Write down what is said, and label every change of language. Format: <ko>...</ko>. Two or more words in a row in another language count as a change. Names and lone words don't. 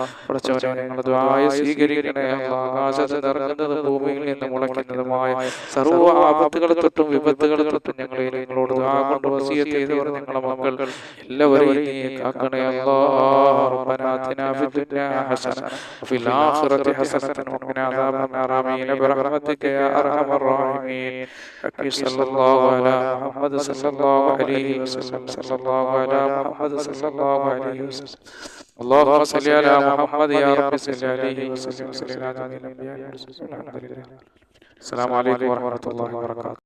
<ml>പടച്ചവനെ ഞങ്ങളുടെ ദുആ സ്വീകരിക്കണേ അല്ലാഹ്. ആകാശത്ത് ഇറങ്ങുന്നതും ഭൂമിയിൽ നിന്ന് മുളയ്ക്കുന്നതുമായ സർവ്വ ആപത്തുകളെ തൊട്ടും വിപത്തുകളെ തൊട്ടും ഞങ്ങളോട് ദുആ കൊണ്ട് വസിയത്ത് ചെയ്തവർ ഞങ്ങളുടെ മക്കൾ എല്ലാവരെയും നീ കാക്കണേ അല്ലാഹ്.</ml> <ar>ربنا آتنا في الدنيا حسنة وفي الآخرة حسنة وقنا عذاب النار. آمين برحمتك يا أرحم الراحمين. حقي صلى الله على محمد صلى الله عليه وسلم. صلى الله على محمد صلى الله عليه وسلم. اللهم صل على محمد يا رب صل عليه وسلم. السلام عليكم ورحمة الله وبركاته.</ar>